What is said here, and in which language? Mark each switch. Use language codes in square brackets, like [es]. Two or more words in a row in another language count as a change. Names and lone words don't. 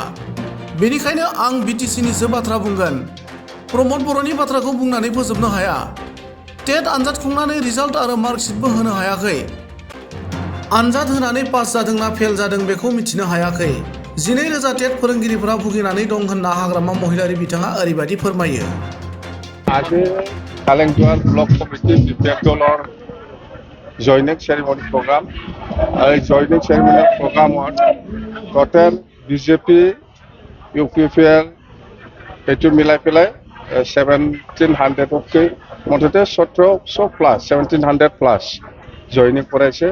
[brx] बेनिखायनो आं बिटिसिनिसो बाथ्रा बुंगोन। प्रमद बर'नि बाथ्राखौ बुंनानै फोजोबनो हाया। टेट आनजाद खुंनानै रिजाल्ट आरो मार्कशीटबो होनो हायाखै। आनजाद होनानै पास जादोंना फेल जादों बेखौ मिथिनो हायाखै। 12,000 टेट फोरोंगिरिफोरा भुगिनानै दं होनना हाग्रामा महिलारि बिथाङा ओरैबायदि फोरमायो। [as] আজি কালিংদুৱাৰ [en] block committee [as] বিপিএফ দলৰ [en] joining ceremony program. [as] এই [en] joining ceremony program [as] টোটেল বিজেপি ইউপিপিএল এইটো মিলাই পেলাই 1700তকৈ মুঠতে 1700 [en] plus joining [as] কৰাইছে।